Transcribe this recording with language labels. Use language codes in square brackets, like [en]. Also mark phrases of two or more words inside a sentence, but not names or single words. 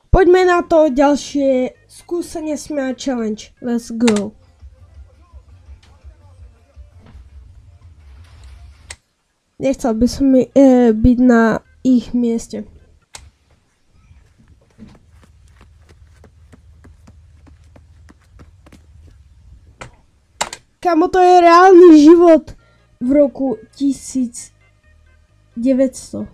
[sk] Poďme na to ďalšie skúsenie smeja challenge. [en] Let's go. [sk] Nechcel by som byť na ich mieste. Kamo, to je reálny život v roku 1900.